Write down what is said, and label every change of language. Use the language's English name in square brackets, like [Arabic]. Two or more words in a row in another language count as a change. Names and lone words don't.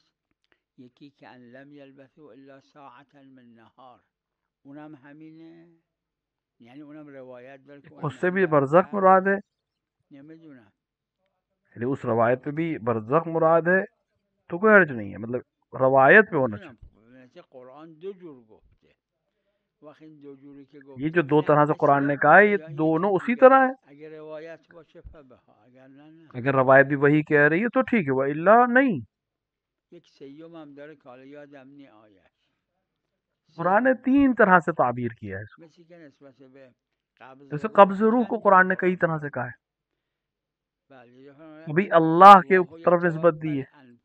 [Persian] یکی که [Arabic] ان لم یلبثوا الا ساعتا من نهار، [Persian] اونم همینه، یعنی اونم روایت داره. [Urdu] اس سے بھی برزخ مراد ہے، [Persian] نمیدونم، [Urdu] یعنی اس روایت پہ بھی برزخ مراد ہے تو کوئی حرج نہیں ہے، مطلب روایت پہ ہونا چاہیے. [Persian] قرآن دو جور گفته، وقت این دو جوری که گفته [Urdu] یہ جو دو طرح سے قرآن نے کہا ہے یہ دونوں اسی طرح ہے. [Persian] اگر روایت باشه فبها، اگر نه [Urdu] اگر روایت بھی وہی کہہ رہی ہے تو ٹھیک ہے، وَإِلَّا نہیں. قرآن نے 3 طرح سے تعبیر کیا ہے اس کو. جیسے قبض روح کو قرآن نے کئی طرح سے کہا ہے. ابھی اللہ کے طرف نسبت دی ہے.